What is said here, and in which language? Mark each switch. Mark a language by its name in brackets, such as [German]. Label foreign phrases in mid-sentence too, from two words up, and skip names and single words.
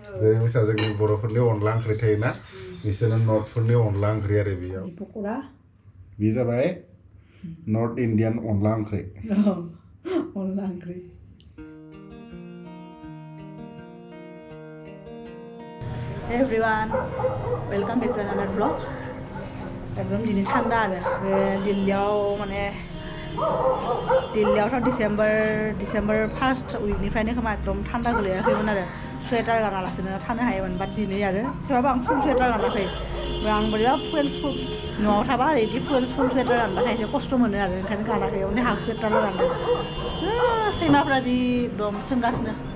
[Bodo] जेरै मिसा जोंनि बर'फोरनि अनला ओंख्रि थायोना बिसोरनो नर्थफोरनि अनला ओंख्रि आरो बेयाव पक'रा बे जाबाय [English] North Indian [Bodo] अनला ओंख्रि अनला ओंख्रि [English] Hey everyone, welcome back to another vlog. [Bodo] एकदम दिनै थान्दा आरो बे दिल्लीयाव माने दिल्लीयावथ' [English] December first week [Bodo] खोमा एकदम थान्दा गोलैयाखैमोन आरो सुवेटार गानालासिनो थानो हायोमोन बाट दिनै आरो थेवबाबो आं [English] full sweater [Bodo] गानाखै आं बोरैबा फुल न'आव थाबा बिदि [English] full sweater [Bodo] गानबाथाय एसे खस्थ' मोनो आरो ओंखायनो गानाखै माने [English] half sweater' [Bodo] गानदों सैमाफ्रा जि एकदम सोंगासिनो